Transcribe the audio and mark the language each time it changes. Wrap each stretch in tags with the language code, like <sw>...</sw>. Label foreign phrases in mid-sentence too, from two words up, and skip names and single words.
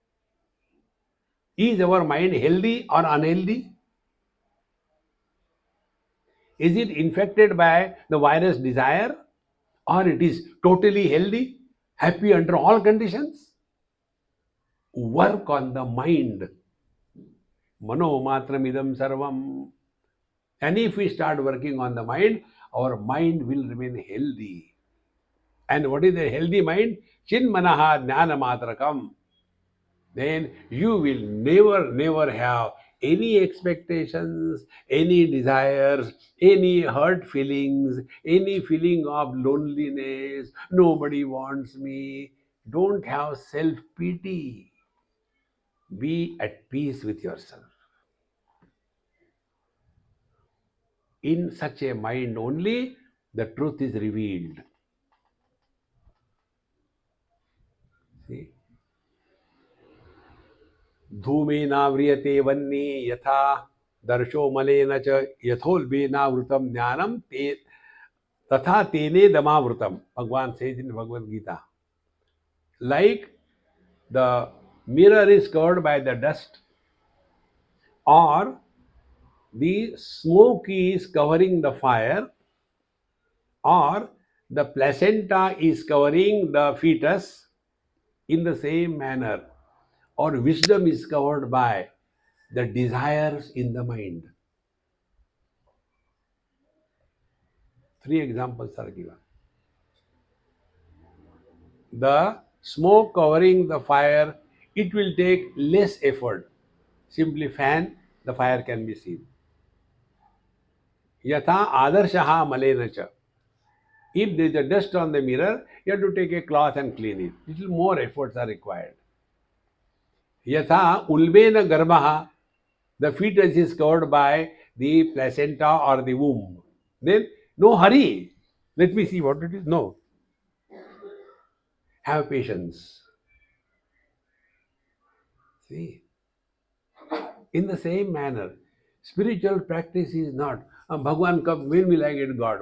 <en>Is our mind healthy or unhealthy? Is it infected by the virus desire, or it is totally healthy, happy under all conditions? Work on the mind.</en> <sa>Mano matramidam sarvam.</sa> <en>And if we start working on the mind, our mind will remain healthy. And what is a healthy mind?</en> <sa>Chinmanaha jnana matrakam.</sa> <en>Then you will never have any expectations, any desires, any hurt feelings, any feeling of loneliness. Nobody wants me. Don't have self pity. Be at peace with yourself. In such a mind only, the truth is revealed. See?</en> <sa>धूमेनाव्रियते वह्नि यथा दर्शो मलेन च यथोल्बेनावृतम ज्ञानम ते तथा तेने दमावृतम.</sa> <en>Bhagwan says in Bhagavad Gita. Like the mirror is covered by the dust, or the smoke is covering the fire, or the placenta is covering the fetus, in the same manner, or wisdom is covered by the desires in the mind. Three examples are given. The smoke covering the fire, it will take less effort. Simply fan, the fire can be seen.</en> <sa>Yatha adarshaha malena cha.</sa> <en>If there is a dust on the mirror, you have to take a cloth and clean it. Little more efforts are required.</en> <sa>Yatha ulbena garbaha,</sa> <en>the fetus is covered by the placenta or the womb. Then no hurry. Let me see what it is. No. Have patience. See, in the same manner, spiritual practice is not, Bhagwan come, when will I get God?</en>